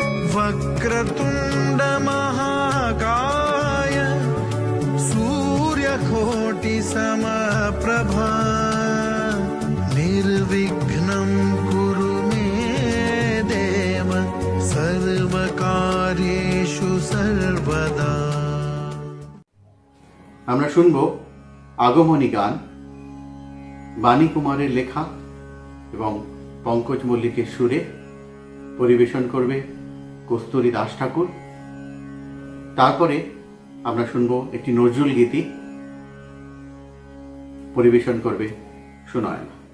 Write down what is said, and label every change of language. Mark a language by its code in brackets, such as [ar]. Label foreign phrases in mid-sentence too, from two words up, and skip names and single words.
[sa] वक्रतुण्ड महाकाय सूर्यकोटिसमप्रभा निर्विघ्नं कुरु मे देव सर्वकार्येषु सर्वदा। [bn] আমরা শুনব আগমনী গান, বাণী কুমারের লেখা এবং পঙ্কজ মল্লিকের সুরে। পরিবেশন করবে কস্তুরী দাস ঠাকুর। তারপরে আমরা শুনব একটি নজরুল গীতি, পরিবেশন করবে সুনয়না।